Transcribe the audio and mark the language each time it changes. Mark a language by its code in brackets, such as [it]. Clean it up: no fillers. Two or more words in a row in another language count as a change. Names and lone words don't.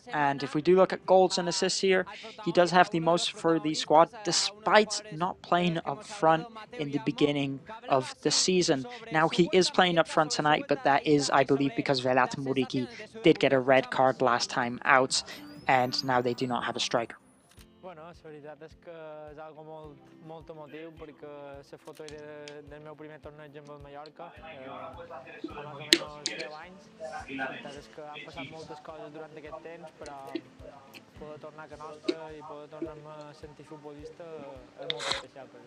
[en] And if we do look at goals and assists here, he does have the most for the squad, despite not playing up front in the beginning of the season. Now, he is playing up front tonight, but that is, I believe, because Velat Muriqi did get a red card last time out, and now they do not have a striker. [ca] Bueno, la veritat és que és algo molt emotiu perquè la foto del meu primer torneig amb el Mallorca fa més o menys 10 anys. La veritat és que han passat moltes coses durant aquest temps, però poder tornar a casa nostra i poder tornar a sentir futbolista és molt especial per mi.